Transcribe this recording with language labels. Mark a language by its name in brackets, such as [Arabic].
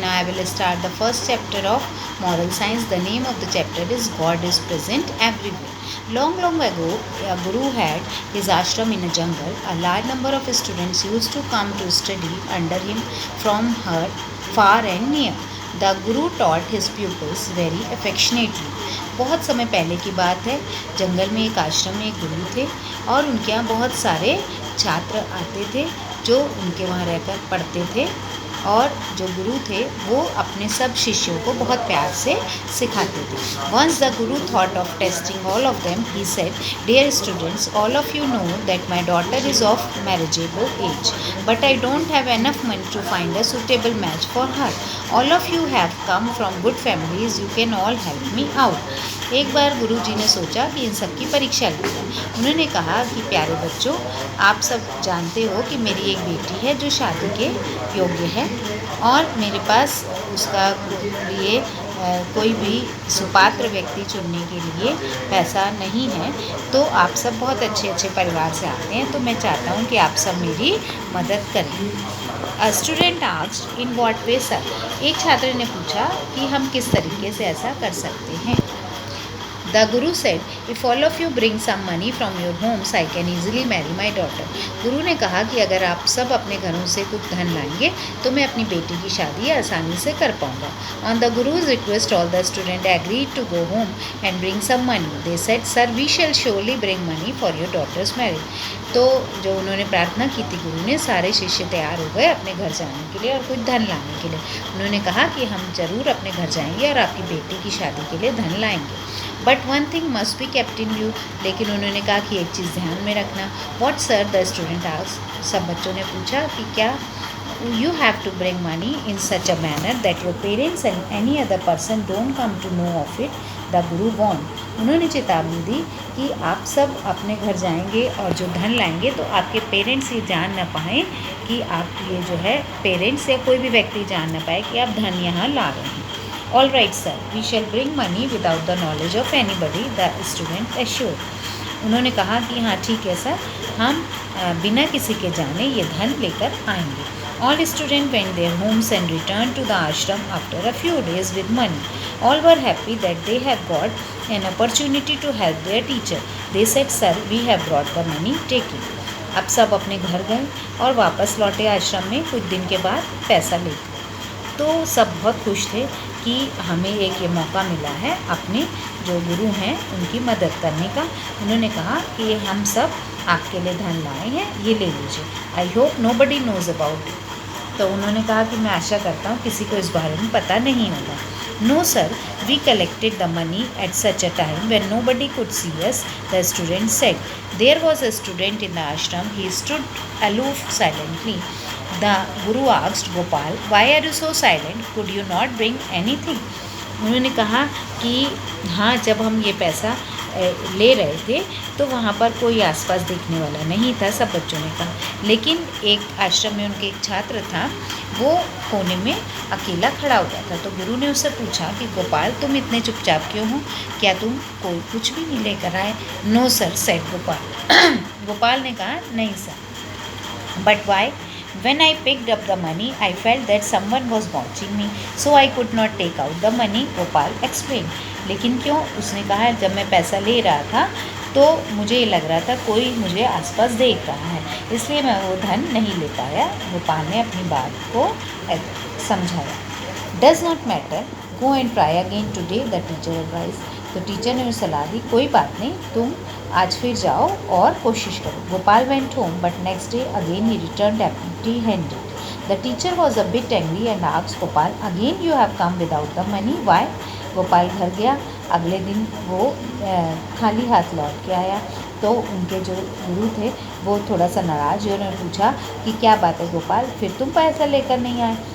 [English] Now I will start the first chapter of Moral Science. The name of the chapter is God is Present Everywhere. Long, long ago, a guru had his ashram in a jungle. A large number of students used to come to study under him from far and near. The guru taught his pupils very affectionately. [Hindi] बहुत समय पहले की बात है, जंगल में एक आश्रम में एक गुरु थे और उनके यहाँ बहुत सारे छात्र आते थे जो उनके वहाँ रहकर पढ़ते थे और जो गुरु थे वो अपने सब शिष्यों को बहुत प्यार से सिखाते थे. [English] Once the guru thought of testing all of them. He said, "Dear students, all of you know that my daughter is of marriageable age, but I don't have enough money to find a suitable match for her. All of you have come from good families. You can all help me out." [Hindi] एक बार गुरुजी ने सोचा कि इन सब की परीक्षा ली. उन्होंने कहा कि प्यारे बच्चों, आप सब जानते हो कि मेरी एक बेटी है जो शादी के योग्य है और मेरे पास उसका लिए कोई भी सुपात्र व्यक्ति चुनने के लिए पैसा नहीं है. तो आप सब बहुत अच्छे अच्छे परिवार से आते हैं, तो मैं चाहता हूँ कि आप सब मेरी मदद करें. [English] A student asked, in what way sir? [Hindi] एक छात्र ने पूछा कि हम किस तरीके से ऐसा कर सकते हैं. [English] The Guru said, "If all of you bring some money from your homes, I can easily marry my daughter." [Hindi] गुरु ने कहा कि अगर आप सब अपने घरों से कुछ धन लाएंगे तो मैं अपनी बेटी की शादी आसानी से कर पाऊंगा. [English] On the Guru's request, all the students agreed to go home and bring some money. They said, "Sir, we shall surely bring money for your daughter's marriage." [Hindi] तो जो उन्होंने प्रार्थना की थी गुरु ने, सारे शिष्य तैयार हो गए अपने घर जाने के लिए और कुछ धन लाने के लिए. उन्होंने कहा कि हम जरूर अपने घर जाएंगे और आपकी बेटी की शादी के लिए धन लाएंगे. [English] But one thing must be kept in you. [Hindi] लेकिन उन्होंने कहा कि एक चीज़ ध्यान में रखना. [English] What sir? The student asked. [Hindi] सब बच्चों ने पूछा कि क्या? [English] You have to bring money in such a manner that your parents and any other person don't come to know of it. The Guru warned. [Hindi] उन्होंने चेतावनी दी कि आप सब अपने घर जाएंगे और जो धन लाएंगे तो आपके पेरेंट्स ये जान ना पाएँ कि आप ये जो है पेरेंट्स या कोई भी व्यक्ति जान ना पाए कि आप धन यहाँ ला रहे हैं. [English] All right sir, we shall bring money without the knowledge of anybody, the student assured. [Hindi] उन्होंने कहा कि हाँ ठीक है सर, हम बिना किसी के जाने ये धन लेकर आएंगे. [English] All students went their homes and returned to the ashram after a few days with money. All were happy that they had got an opportunity to help their teacher. They said, "Sir, we have brought the money. Take it." [Hindi] अब सब अपने घर गए और वापस लौटे आश्रम में कुछ दिन के बाद पैसा लेकर. तो सब बहुत खुश थे कि हमें एक ये मौका मिला है अपने जो गुरु हैं उनकी मदद करने का. उन्होंने कहा कि हम सब आपके लिए धन लाए हैं, ये ले लीजिए. [English] I hope nobody knows about it. [Hindi] तो उन्होंने कहा कि मैं आशा करता हूँ किसी को इस बारे में पता नहीं होगा. [English] No sir, we collected the money at such a time when nobody could see us, the student said. There was a student in the ashram. He stood aloof silently. The Guru asked Gopal, "Why are you so silent? Could you not bring anything?" [Hindi] उन्होंने कहा कि हाँ, जब हम ये पैसा ले रहे थे तो वहाँ पर कोई आसपास देखने वाला नहीं था, सब बच्चों ने कहा. लेकिन एक आश्रम में उनके एक छात्र था, वो कोने में अकेला खड़ा हुआ था. तो गुरु ने उससे पूछा कि गोपाल, तुम इतने चुपचाप क्यों हो? क्या तुम कोई कुछ भी नहीं लेकर आए? [English] No sir, said Gopal. [Hindi] Gopal ने कहा नहीं sir. [English] But why? When I picked up the money, I felt that someone was watching me, so I could not take out the money, Gopal explained. [Hindi] लेकिन क्यों? उसने कहा जब मैं पैसा ले रहा था तो मुझे ये लग रहा था कोई मुझे आसपास देख रहा है, इसलिए मैं वो धन नहीं ले पाया. गोपाल ने अपनी बात को समझाया. [English] Does not matter, go and try again today, the teacher advised. [Hindi] तो टीचर ने उसे सलाह दी, कोई बात नहीं, तुम आज फिर जाओ और कोशिश करो. [English] Gopal went home, but next day again he returned empty-handed. The teacher was a bit angry and asked Gopal, "Again you have come without the money. Why?" [Hindi] Gopal घर गया. अगले दिन वो खाली हाथ लौट के आया. तो उनके जो गुरु थे वो थोड़ा सा नाराज हुए. उन्होंने पूछा कि क्या बात है गोपाल, फिर तुम पैसा लेकर नहीं आए?